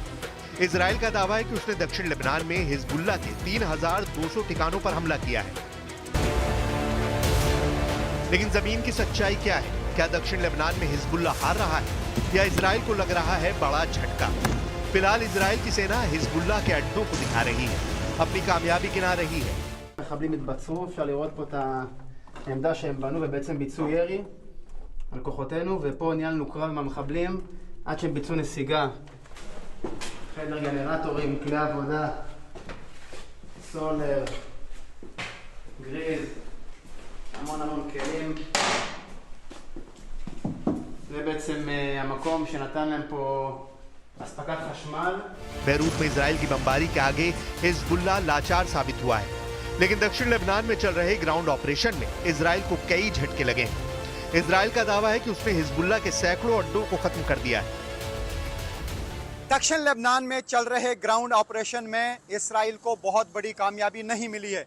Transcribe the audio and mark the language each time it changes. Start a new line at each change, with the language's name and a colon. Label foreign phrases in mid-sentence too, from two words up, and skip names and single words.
Hindi: इजराइल का दावा है कि उसने दक्षिण लेबनान में हिजबुल्लाह के 3200 ठिकानों पर हमला किया है। लेकिन जमीन की सच्चाई क्या है? क्या दक्षिण लेबनान में हिजबुल्लाह हार रहा है या इजराइल को लग रहा है बड़ा झटका? फिलहाल इजराइल की सेना हिजबुल्लाह के अड्डों को दिखा रही है, अपनी कामयाबी गिना रही है।
Hebrew: מחבלים התבצרו, אפשר לראות פה את העמדה שהם בנו ובעצם ביצעו ירי על כוחותינו, ופה ניהלנו קרב עם המחבלים עד שהם ביצעו נסיגה. חדר גנרטורים, כלי עבודה, סולר, גריז, המון כלים. זה בעצם המקום שנתן להם פה אספקת חשמל,
Hindi: बैरूत में इसराइल की बमबारी के आगे हिजबुल्ला लाचार साबित हुआ है, लेकिन दक्षिण लेबनान में चल रहे
English: ground operation
Hindi: में इसराइल को कई झटके लगे हैं। इसराइल का दावा है कि उसने हिजबुल्ला के सैकड़ों अड्डों को खत्म कर दिया है। दक्षिण लेबनान में चल रहे
English: ground operation
Hindi: में इसराइल को बहुत बड़ी कामयाबी नहीं मिली है।